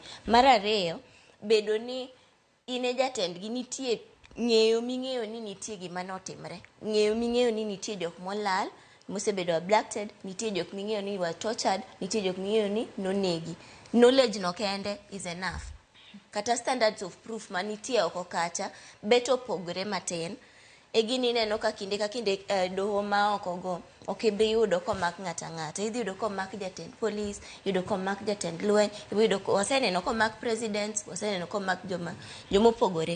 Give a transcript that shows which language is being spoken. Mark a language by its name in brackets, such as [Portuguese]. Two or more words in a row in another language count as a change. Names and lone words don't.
[Luo (Kenya and Tanzania)] Mar ariyo bedo ni in e jatendgi nitie ng'eyo ming'eyo ni nitie gima notimre, ng'eyo ming'eyo ni nitie jok molal mosebedo abducted, nitie jok ming'eyo ni [English] were tortured, [Luo (Kenya and Tanzania)] nitie jok ming'eyo ni nonegi. Knowledge no kende [English] is enough. [Luo (Kenya and Tanzania)] Kata [English] standards of proof [Luo (Kenya and Tanzania)] manitie oko kacha beto pogre matin. Gini neno ka kinde doho ma oko go ibi yudo komak ng'ata. Idhi yudo komak jatend police, yudo komak jatend lweny, yudo waseneno komak president, waseneno komak jomopogore.